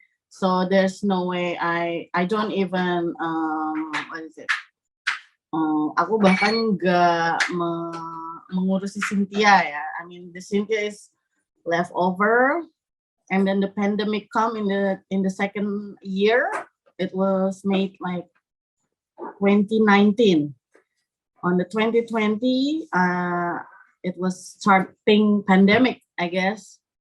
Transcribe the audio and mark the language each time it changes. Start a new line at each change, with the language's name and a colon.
English: So there's no way I don't even what is it?
Indonesian: Aku bahkan nggak mengurusi Cynthia ya.
English: I mean the Cynthia is left over, and then the pandemic come in the second year. It was made like 2019. On the 2020, it was starting pandemic, I guess.